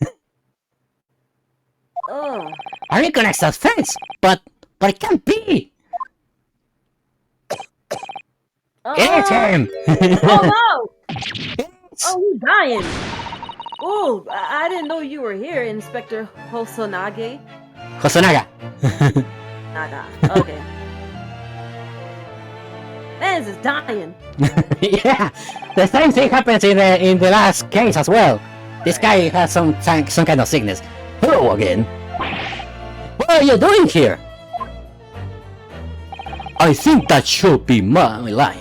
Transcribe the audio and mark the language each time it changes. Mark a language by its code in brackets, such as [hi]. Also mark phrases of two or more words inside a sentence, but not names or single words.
[en] Oh. I recognize that face, but it can't be. It's him. Oh no! Oh, he's dying. Oh, I didn't know you were here, Inspector Hosonaga. Hosonaga. Naga. Okay. Man is dying. Yeah, the same thing happens in the last case as well. This guy has some kind of sickness. Hello again. What are you doing here? I think that should be my line.